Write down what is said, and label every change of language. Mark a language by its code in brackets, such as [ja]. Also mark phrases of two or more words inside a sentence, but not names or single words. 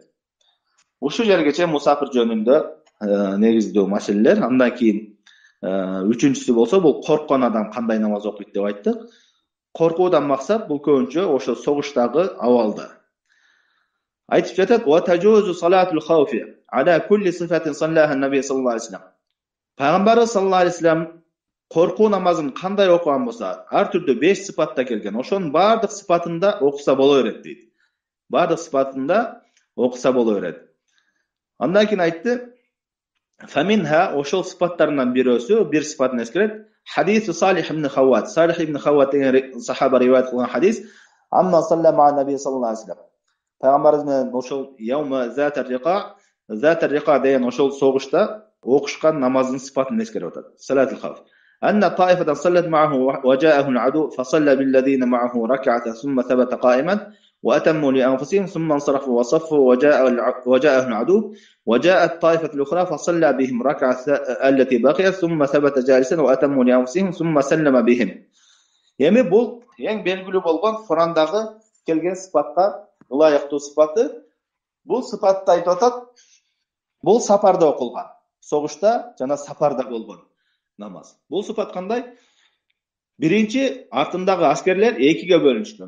[ky] Ушул жерге чейин мусафир жөнүндө негиздүү маселелер. Андан кийин үчүнчүсү болсо, бул корккон адам кандай намаз окуйт деп айттык. Коркуудан максат бул көбүнчө ошо согуштагы абалда. Айтып жатат: [ar] "وتجوز صلاة الخوف على كل صفة صلاها النبي صلى الله عليه وسلم." [ky] Пайгамбарыбыз [ar] صلى الله عليه وسلم [ky] коркуу намазын кандай окуган болсо, ар түрдүү 5 сыпатта келген. Ошонун баардык сыпатында окуса боло берет дейт. Баардык сыпатында окуса боло берет. Андан кийин айтты: "Фаминха" ошол сыпаттарынан бирөөсү, бир сыпатын эскерет. [ar] حديث صالح بن خوات. [ky] Салих ибн Хавват деген сахаба риваят кылган хадис. [ar] أما سلم النبي صلى الله عليه وسلم. [ky] Пайгамбарыбыз менен ошол [ar] يوم ذات الرقاع [ky] деген ошол согушта окушкан намаздын сыпатын эскерип атат. [ar] صلاة الخوف أن طائفة صلت معه وجاه العدو فصلى بالذين معه ركعة ثم ثبت قائما وأتموا لأنفسهم ثم انصرفوا وصفوا وجاه العدو وجاءت الطائفة الأخرى فصلى بهم الركعة التي بقيت ثم ثبت جالسا وأتموا لأنفسهم ثم سلم بهم. [ky] Эми бул эң белгилүү болгон Курандагы келген сыпатка ылайыктуу сыпаты. Бул сыпатты айтып атат. Бул сапарда окулган. Согушта жана сапарда болгон намаз. Бул сыпат кандай? Биринчи, артындагы аскерлер экиге бөлүнүшкөн.